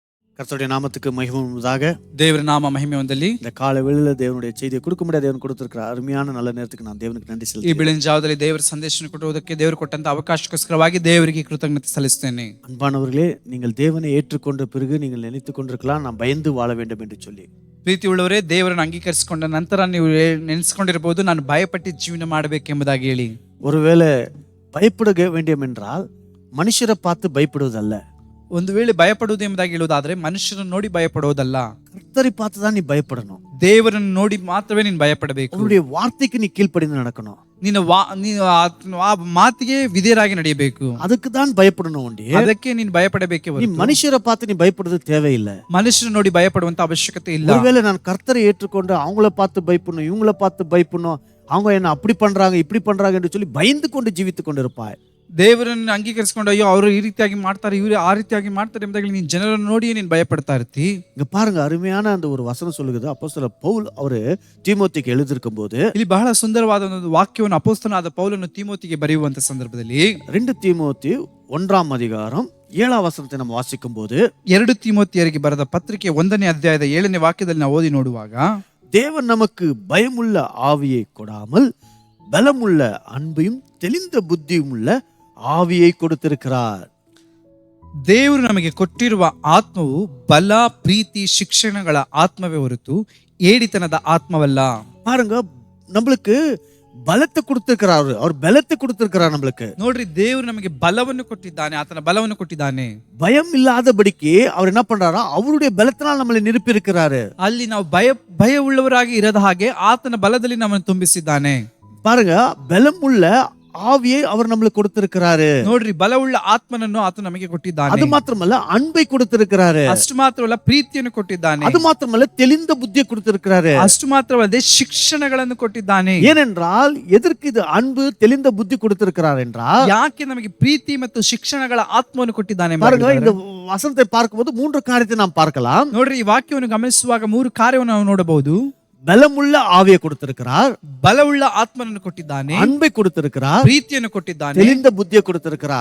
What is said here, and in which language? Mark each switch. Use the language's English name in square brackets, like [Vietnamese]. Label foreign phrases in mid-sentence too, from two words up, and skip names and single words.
[Tamil] கர்த்தருடைய நாமத்துக்கு மகிமை உண்டாக. [Kannada] ದೇವರ ನಾಮ ಮಹಿಮೆ ಹೊಂದಲಿ. [Tamil] இந்த காலை வேளையில தேவனுடைய செய்தியை கொடுக்க முடியாது தேவன் கொடுத்திருக்கிற அருமையான நல்ல நேரத்துக்கு நான் தேவனுக்கு நன்றி [Kannada] ಈ [Tamil] செலுத்துகிறேன். [Kannada] ಬೆಳಗಿನ ಜಾವದಲ್ಲಿ ದೇವರ ಸಂದೇಶ ಕೊಡುವುದಕ್ಕೆ ದೇವರು ಕೊಟ್ಟಂತ ಅವಕಾಶಕ್ಕೋಸ್ಕರವಾಗಿ ದೇವರಿಗೆ ಕೃತಜ್ಞತೆ ಸಲ್ಲಿಸುತ್ತೇನೆ. [Tamil] அன்பானவர்களே, நீங்கள் தேவனை ஏற்றுக்கொண்ட பிறகு நீங்கள் நினைத்துக் கொண்டிருக்கலாம் நான் பயந்து வாழ வேண்டும் என்று சொல்லி. [Kannada] ಪ್ರೀತಿ ಉಳ್ಳವರೇ, ದೇವರನ್ನು ಅಂಗೀಕರಿಸಿಕೊಂಡ ನಂತರ ನೀವು ನೆನೆಸಿಕೊಂಡಿರಬಹುದು, ನಾನು ಭಯಪಟ್ಟು ಜೀವನ ಮಾಡಬೇಕೆಂಬುದಾಗಿ ಹೇಳಿ. [Tamil] ஒருவேளை பயப்பட வேண்டும் என்றால் மனுஷரை பார்த்து பயப்படுவதல்ல, [Kannada] ಒಂದು ವೇಳೆ ಭಯಪಡುವುದು ಎಂಬುದಾಗಿ ಹೇಳುವುದಾದ್ರೆ ಮನುಷ್ಯರನ್ನು ನೋಡಿ ಭಯಪಡುವುದಲ್ಲ, [Tamil] கர்த்தரை பார்த்து தான் நீ பயப்படணும். [Kannada] ದೇವರನ್ನು ನೋಡಿ ಮಾತ್ರವೇ ನೀನು ಭಯಪಡಬೇಕು. [Tamil] அவருடைய வார்த்தைக்கு நீ கீழ்ப்படிந்து நடக்கணும். [Kannada] ನೀನು ಆ ಮಾತಿಗೆ ವಿಧೇಯರಾಗಿ ನಡೆಯಬೇಕು. [Tamil] அதுக்கு தான் பயப்படணும். [Kannada] ಅದಕ್ಕೆ ನೀನು ಭಯಪಡಬೇಕೆ [Tamil] நீ மனுஷரை பார்த்து நீ பயப்படுறது தேவையில்லை. [Kannada] ಮನುಷ್ಯರನ್ನು ನೋಡಿ ಭಯಪಡುವಂತ ಅವಶ್ಯಕತೆ ಇಲ್ಲ. [Tamil] ஒருவேளை நான் கர்த்தரை ஏற்றுக்கொண்டு அவங்கள பார்த்து பயப்படணும், இவங்கள பார்த்து பயப்படணும், அவங்க என்ன அப்படி பண்றாங்க இப்படி பண்றாங்க என்று சொல்லி பயந்து கொண்டு ஜீவித்துக் கொண்டு இருப்பாய். [Kannada] ದೇವರನ್ನು ಅಂಗೀಕರಿಸಿಕೊಂಡು ಅಯ್ಯೋ ಅವರು ಈ ರೀತಿಯಾಗಿ ಮಾಡ್ತಾರೆ, ಇವರು ಆ ರೀತಿಯಾಗಿ ಮಾಡ್ತಾರೆ ಎಂಬುದಾಗಿ ನೀನು ಜನರನ್ನು ನೋಡಿಯೇ ನೀನು ಭಯಪಡ್ತಾ ಇರ್ತಿ. [Tamil] இங்க பாருங்க, அருமையான அந்த ஒரு வசனம் சொல்லுகிறது. அப்போஸ்தலர் பவுல் அவரு தீமோத்திக்கு எழுதியிருக்கும் போது [Kannada] ಇಲ್ಲಿ ಬಹಳ ಸುಂದರವಾದ ಒಂದು ವಾಕ್ಯವನ್ನು ಅಪೊಸ್ತಲನಾದ ಪೌಲನು ತೀಮೋತಿಗೆ ಬರೆಯುವಂತ ಸಂದರ್ಭದಲ್ಲಿ [Tamil] 2 தீமோத்தி 1ஆம் அதிகாரம் 7ஆம் வசனத்தை நம்ம வாசிக்கும் போது, [Kannada] 2 ತೀಮೋತಿಯರಿಗೆ ಬರೆದ ಪತ್ರಿಕೆ 1ನೇ ಅಧ್ಯಾಯದ 7ನೇ ವಾಕ್ಯದಲ್ಲಿ ನಾವು ಓದಿ ನೋಡುವಾಗ, [Tamil] தேவன் நமக்கு பயமுள்ள ஆவியை கொடாமல் பலமுள்ள அன்பையும் தெளிந்த புத்தியும் உள்ள ஆவியை கொடுத்திருக்கிறார். [Kannada] ದೇವರು ನಮಗೆ ಕೊಟ್ಟಿರುವ ಆತ್ಮವು ಬಲ, ಪ್ರೀತಿ, ಶಿಕ್ಷಣಗಳ ಆತ್ಮವೇ ಹೊರತು ಏಡಿತನದ ಆತ್ಮವಲ್ಲ. [Tamil] பாருங்க, நம்மளுக்கு பலத்தை கொடுத்திருக்கிறாரு. அவர் பலத்தை கொடுத்திருக்கிறார் நம்மளுக்கு. [Kannada] ನೋಡ್ರಿ, ದೇವರು ನಮಗೆ ಬಲವನ್ನು ಕೊಟ್ಟಿದ್ದಾನೆ, ಆತನ ಬಲವನ್ನು ಕೊಟ್ಟಿದ್ದಾನೆ. [Tamil] பயம் இல்லாதபடிக்கு அவர் என்ன பண்றாரா, அவருடைய பலத்தினால் நம்மளை நிரப்பி இருக்கிறாரு. [Kannada] ಅಲ್ಲಿ ನಾವು ಭಯ ಉಳ್ಳವರಾಗಿ ಇರದ ಹಾಗೆ ಆತನ ಬಲದಲ್ಲಿ ನಮ್ಮನ್ನು ತುಂಬಿಸಿದ್ದಾನೆ. [Tamil] பாருங்க, பலமுள்ள ஆவியை அவர் நம்மளுக்கு கொடுத்திருக்கிறாரு. [Kannada] ನೋಡ್ರಿ, ಬಲವುಳ್ಳ ಆತ್ಮನನ್ನು ಆತ ನಮಗೆ ಕೊಟ್ಟಿದ್ದಾನೆ. [Tamil] அது மாத்திரமல்ல, அன்பை கொடுத்திருக்கிறாரு. [Kannada] ಅಷ್ಟು ಮಾತ್ರವಲ್ಲ, ಪ್ರೀತಿಯನ್ನು ಕೊಟ್ಟಿದ್ದಾನೆ. [Tamil] அது மாத்திரமல்ல, தெளிந்த புத்தியை கொடுத்திருக்கிறாரு. [Kannada] ಅಷ್ಟು ಮಾತ್ರವಲ್ಲದೆ ಶಿಕ್ಷಣಗಳನ್ನು ಕೊಟ್ಟಿದ್ದಾನೆ. [Tamil] ஏனென்றால் எதற்கு இது அன்பு தெளிந்த புத்தி கொடுத்திருக்கிறார் என்றால், [Kannada] ಯಾಕೆ ನಮಗೆ ಪ್ರೀತಿ ಮತ್ತು ಶಿಕ್ಷಣಗಳ ಆತ್ಮವನ್ನು ಕೊಟ್ಟಿದ್ದಾನೆ? [Tamil] பாருங்க, இந்த வசனத்தை பார்க்கும்போது 3 காரியத்தை நாம் பார்க்கலாம். [Kannada] ನೋಡ್ರಿ, ಈ ವಾಕ್ಯವನ್ನು ಗಮನಿಸುವಾಗ 3 ಕಾರ್ಯವನ್ನು ನಾವು ನೋಡಬಹುದು. [Tamil] பலமுள்ள ஆவியை கொடுத்திருக்கிறார், [Kannada] ಬಲವುಳ್ಳ ಆತ್ಮನನ್ನು ಕೊಟ್ಟಿದ್ದಾನೆ, [Tamil] அன்பை கொடுத்திருக்கிறார், [Kannada] ಪ್ರೀತಿಯನ್ನು ಕೊಟ್ಟಿದ್ದಾನೆ, [Tamil] தெளிந்த புத்தியை கொடுத்திருக்கிறார்.